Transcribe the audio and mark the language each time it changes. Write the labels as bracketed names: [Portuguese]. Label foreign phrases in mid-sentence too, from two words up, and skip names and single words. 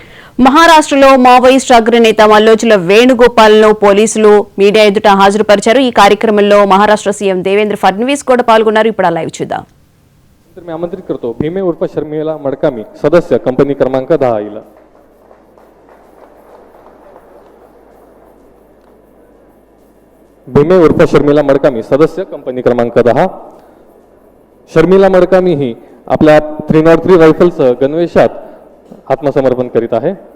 [Telugu] మహారాష్ట్రలో మావోయిస్టు అగ్రనేత మల్లోజుల వేణుగోపాల్ను పోలీసులు మీడియా ఎదుట హాజరుపరిచారు. ఈ కార్యక్రమంలో మహారాష్ట్ర సీఎం దేవేంద్ర ఫడ్నవీస్ కూడా పాల్గొన్నారు. ఇప్పుడు ఆ లైవ్ చూద్దాं. [Marathi] मी आमंत्रित करतो भीमे उर्फ शर्मिला मडकामी सदस्य कंपनी क्रमांक 10 ला. भीमे उर्फ शर्मिला मडकामी सदस्य कंपनी क्रमांक 10. शर्मिला मडकामी ही आपल्या 303 रायफलसह गणवेशात आत्मसमर्पण करीत आहे.